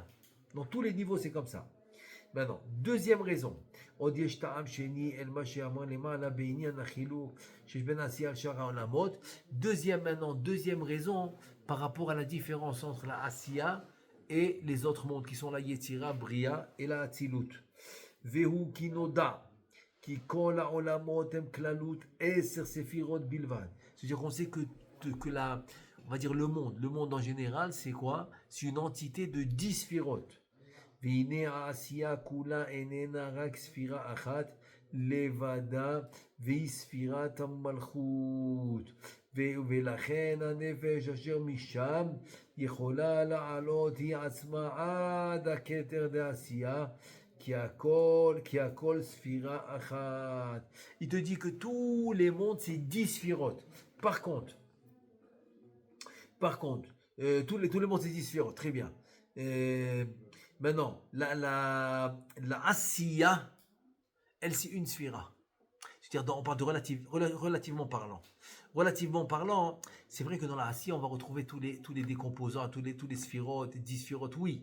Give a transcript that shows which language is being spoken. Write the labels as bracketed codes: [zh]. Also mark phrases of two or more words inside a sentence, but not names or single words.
[fr] Dans tous les niveaux, c'est comme ça. Maintenant, deuxième raison. Deuxième raison par rapport à la différence entre la Asiya et les autres mondes qui sont la Yetzira, Bria et la Atzilut. [he] והוא כנודע כי כל העולמות הם כללות 10 ספירות בלבד. [fr] C'est-à-dire qu'on sait que on va dire le monde en général, c'est quoi? C'est une entité de 10 sfirotes. [he] והנה העשייה כולה איננה רק ספירה אחת לבדה, והיא ספירת המלכות. ולכן הנפש אשר משם יכולה לעלות היא עצמה עד הכתר דעשייה, כי הכל ספירה אחת. [fr] Il te dit que tous les mondes c'est 10 sphirotes. Par contre, tous les mondes c'est 10 sphirotes, très bien. Maintenant, la Asiya, elle c'est une sphira. C'est-à-dire, on parle de relativement parlant. Relativement parlant, c'est vrai que dans la Asiya, on va retrouver tous les décomposants, tous les sphirotes, 10 sphirotes, oui.